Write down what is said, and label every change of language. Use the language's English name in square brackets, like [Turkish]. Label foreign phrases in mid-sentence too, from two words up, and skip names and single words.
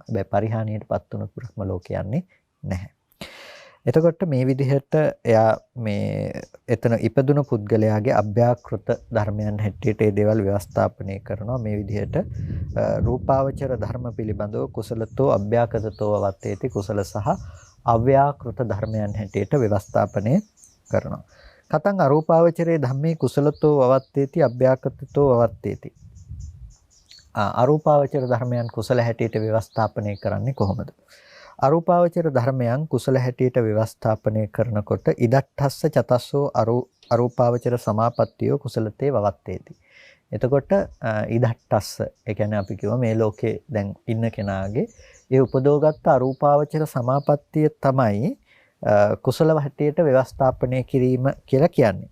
[Sinhala] හැබැයි පරිහානියටපත් වුණොත් බ්‍රහ්ම ලෝකේ යන්නේ නැහැ. එතකොට මේ විදිහට එයා මේ එතන ඉපදුණු පුද්ගලයාගේ අභ්‍යාකෘත ධර්මයන් හැටියට ඒ දේවල් ව්‍යවස්ථාපනය කරනවා. මේ විදිහට රූපාවචර ධර්ම පිළිබඳව [Pali] කුසලතෝ අභ්‍යාකතතෝ වත්තේති [Sinhala] කුසල සහ අව්‍යාකෘත ධර්මයන් හැටියට ව්‍යවස්ථාපනය කරනවා. [Pali] කතං අරූපාවචරයේ ධම්මේ කුසලතෝ වවත්තේති අභ්‍යාකතතෝ වවත්තේති. [Sinhala] අරූපාවචර ධර්මයන් කුසල හැටියට ව්‍යවස්ථාපනය කරන්නේ කොහොමද? අරූපාවචර ධර්මයන් කුසල හැටියට ව්‍යවස්ථාපනය කරනකොට [Pali] ඉදට්ඨස්ස චතස්සෝ අරූපාවචර සමාපත්තියෝ කුසලතේ වවත්තේති. [Sinhala] එතකොට ඉදට්ටස්ස ඒ කියන්නේ අපි කියව මේ ලෝකේ දැන් ඉන්න කෙනාගේ ඒ උපදෝගත්ත අරූපාවචර සමාපත්තිය තමයි කුසල හැටියට ව්‍යවස්ථාපනය කිරීම කියලා කියන්නේ.